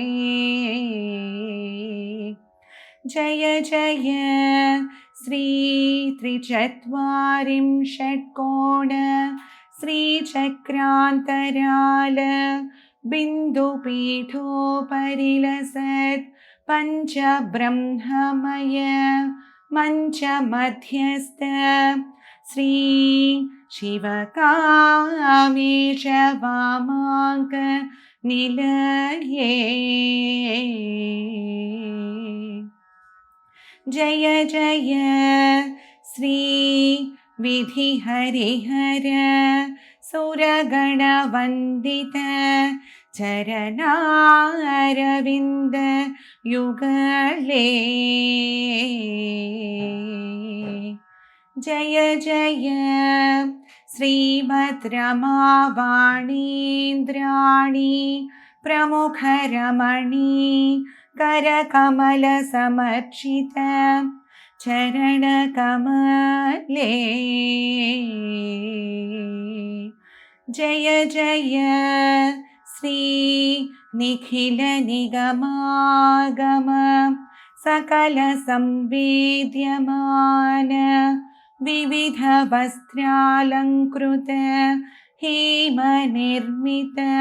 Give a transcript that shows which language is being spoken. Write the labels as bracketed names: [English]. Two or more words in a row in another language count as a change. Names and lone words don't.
[Sanskrit] జయ జయ శ్రీ త్రిచత్వారింషట్కోణ శ్రీచక్రాంతరాల బిందుపీఠోపరిలసత్ పంచబ్రహ్మమయ మంచమధ్యస్థ శ్రీ శివకామేశ వామాంక నిలయే. జయ జయ శ్రీ विधिहरिहर सुरगणवन्दित చరణారవింద యుగళే జయ జయ శ్రీమద్రమావాణీంద్రాణి ప్రముఖరమణీ करकमलसमर्चित चरणकमले जय जय श्री निखिलनिगमागम सकलसंवेद्यमान विविधवस्त्रालङ्कृत हेमनिर्मित